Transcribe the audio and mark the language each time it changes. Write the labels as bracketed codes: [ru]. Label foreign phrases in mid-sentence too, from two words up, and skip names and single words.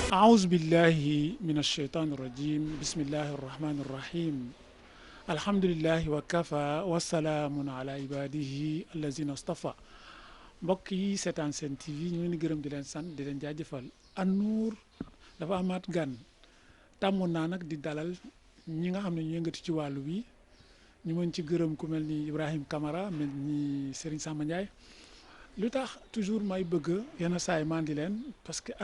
[ar] أعوذ بالله من الشيطان الرجيم بسم الله الرحمن الرحيم الحمد لله وكفى وسلام على عباده الذين اصطفى [wo] mbokk yi seetaan seen TV ñu ngi leen di gërëm di leen sant di leen jaajëfal An Nour dafa amaat gan tàmmoon naa nag di dalal ñi nga xam ne ñu yëngatu ci wàllu wi ñu mën ci gërëm ku mel ni Ibrahim Camara mel ni Serigne Samba Ndiaye lu tax toujours may bëgg yenn saay maan di leen [fr] parce que